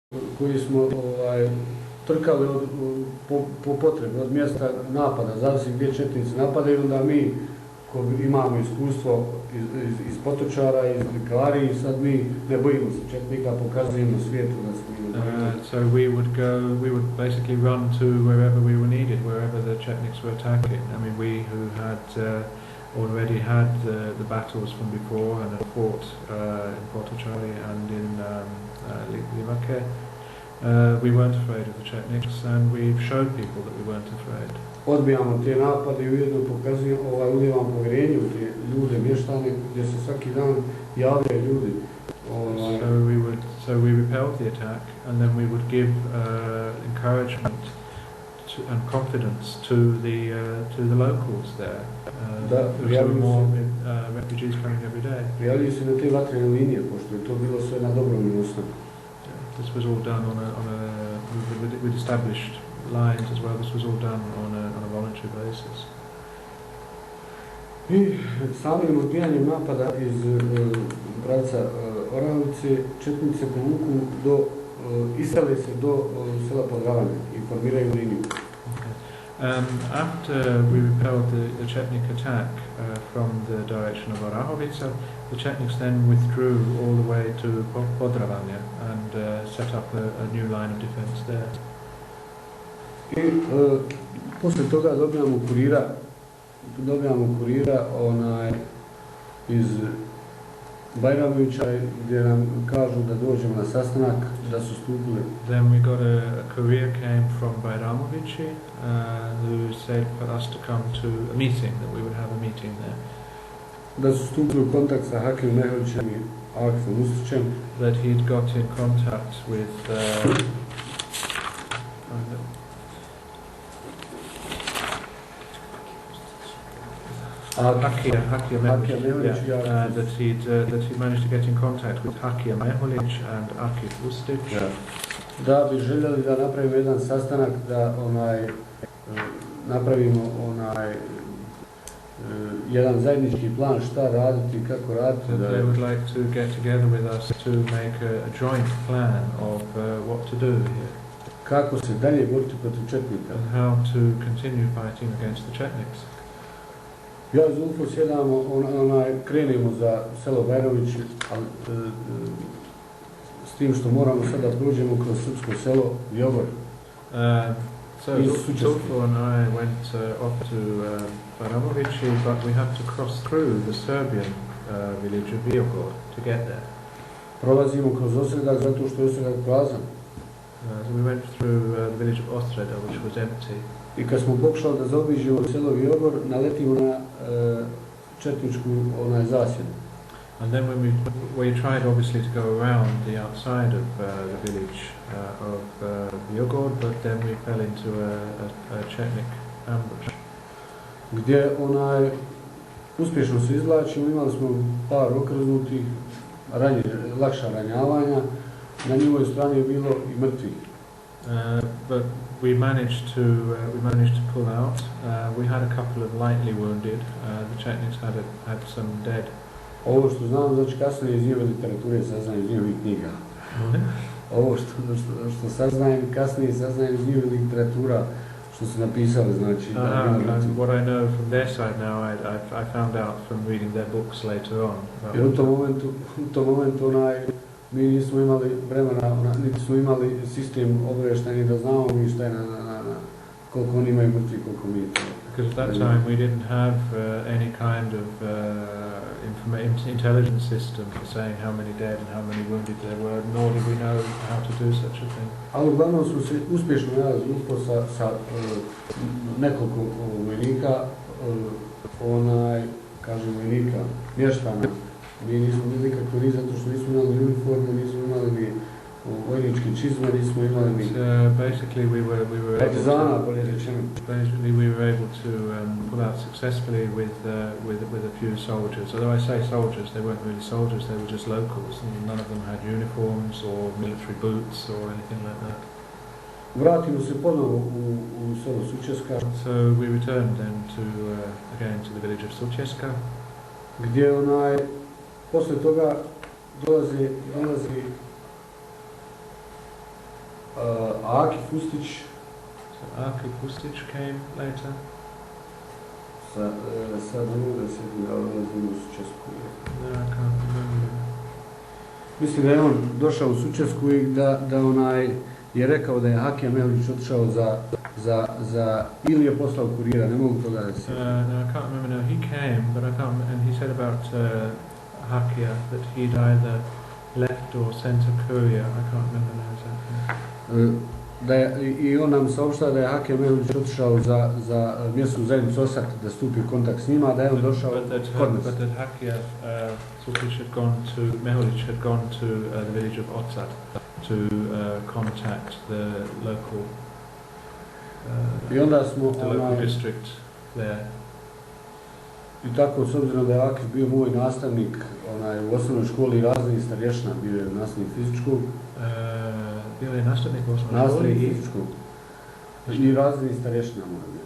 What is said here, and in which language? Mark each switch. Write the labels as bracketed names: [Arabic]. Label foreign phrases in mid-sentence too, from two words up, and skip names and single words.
[Bosnian] koji smo trkali po potrebi od mjesta napada, zavisi gdje četnici napadaju, onda mi ko imamo iskustvo iz Potočara, iz Likari, sad mi ne bojimo se četnika, pokazujemo svijetu da smo [English] so we would basically run to wherever we were needed, wherever the Chetniks were attacking. I mean, we who had already had the battles from before and had fought in Potočari and in Limake, we weren't afraid of the Chetniks, and we've showed people that we weren't afraid. [Bosnian] Odbijamo te napade i ujedno pokazujemo, ulijevamo povjerenje u te ljude, mještane, gdje se svaki dan javljaju ljudi. [English] So we repelled the attack, and then we would give encouragement and confidence to the locals there. There were more refugees coming every day. [Bosnian] Prijavljuju se na te vatrene linije, pošto je to bilo sve na dobrovoljnoj osnovi. [English] This was all done with established lines as well. This was all done on a voluntary basis. [Bosnian] I samim odbijanjem napada iz pravca Orahovice, četnice povuku isele se do sela Podravanje i formiraju liniju. [English] After we repelled the Chetnik attack from the direction of Orahovica, the Chetniks then withdrew all the way to Podravanje and set up a new line of defense there. [Bosnian] I poslije toga dobijamo kurira iz Bajramovića gdje nam kažu da dođemo na sastanak, da su stupili. [English] Then we got a courier came from Bajramovići who said for us to come to a meeting, that we would have a meeting there. [Bosnian] Da su stupili u kontakt sa Hakim Meholićem i Akifom Ustićem. [English] That he'd got in contact with Hakija Meholić, that he managed to get in contact with Hakija Meholić and Akif Ustić. [Bosnian] Da bi željeli da napravimo jedan sastanak, da napravimo jedan zajednički plan šta raditi, kako raditi. [English] They would like to get together with us to make a joint plan of what to do here. [Bosnian] Kako se dalje boriti protiv četnika. [English] And how to continue fighting against the Chetniks. [Bosnian] Ja i Zulfo sjedamo, krenemo za selo Bajrović, s tim što moramo sada prođemo kroz srpsko selo Jogor. [English] So Zulfo and I went off to Bajramovići, but we had to cross through the Serbian village of Viogor to get there. [Bosnian] Prolazimo kroz Osredak zato što je Osredak prazan. [English] So we went through the village of Osreda, which was empty. [Bosnian] I kad smo pokušali da zaobiđemo selo Viogor, naletimo na četničku zasjedu. [English] And then when we tried obviously to go around the outside of the village of Viogor, but then we fell into a Chetnik ambush. [Bosnian] Gdje uspješno se izvlačimo, imali smo par okrznutih, lakša ranjavanja, na njihovoj strani je bilo i mrtvih. [English] But we managed to pull out. We had a couple of lightly wounded. The Chetniks had some dead. [Bosnian] Ovo što znam, znači kasnije iz njihove literature saznajem iz njihovih knjiga. Ovo što saznajem kasnije saznajem iz njihove literatura što su napisali, znači. [English] And what I know from their side now, I found out from reading their books later on. [Bosnian] Jer u tom momentu mi nismo imali vremena, niti smo imali sistem obavještajni da znamo mi šta je koliko oni imaju mrtvi, koliko mi. [English] Because at that time we didn't have any kind of intelligence system for saying how many dead and how many wounded there were, nor did we know how to do such a thing. [Bosnian] Ali uglavnom smo se uspješno nalazili sa nekoliko vojnika, vojnika, mještana. Mi nismo bili nikako ni zato što nismo imali uniformu, nismo imali ni vojničke čizme, nismo imali ni [English] basically we were [Bosnian] partizana, bolje rečeno. [English] Basically we were able to pull out successfully with a few soldiers. Although I say soldiers, they weren't really soldiers, they were just locals, and none of them had uniforms or military boots or anything like that. [Bosnian] Vratimo se ponovo u selo Sučeska. [English] So we returned then again to the village of Sučeska, [Bosnian] gdje posle toga dolazi Aki Fustić, [English] So Aki Pustic came later. [Bosnian] sad ne mogu da se ulazim u Sučesku. [English] No, I can't remember. [Bosnian] Mislim da je on došao u Sučesku i da onaj je rekao da je Hakija Mehlić otišao za ili je poslao kurira, ne mogu toga da se. [English] No, I can't remember. No, he came, but I can't. And he said about Hakija that he'd either left or sent a courier. I can't remember now exactly. [Bosnian] I on nam saopštava da je Hakija Mehlić otišao za mjesnu zajednicu Osat da stupi u kontakt s njima, da je on došao kod nas. [English] But that Hakija Supic had gone to Mehlić had gone to the village of Otsat to contact the local [Bosnian] I onda smo [English] the local district there. [Bosnian] I tako, s obzirom da je Akif bio moj nastavnik u osnovnoj školi razredni starješina, bio je nastavnik fizičkog. Bio je nastavnik u osnovnoj školi? Nastavnik fizičkog. I razredni starješina mora bio.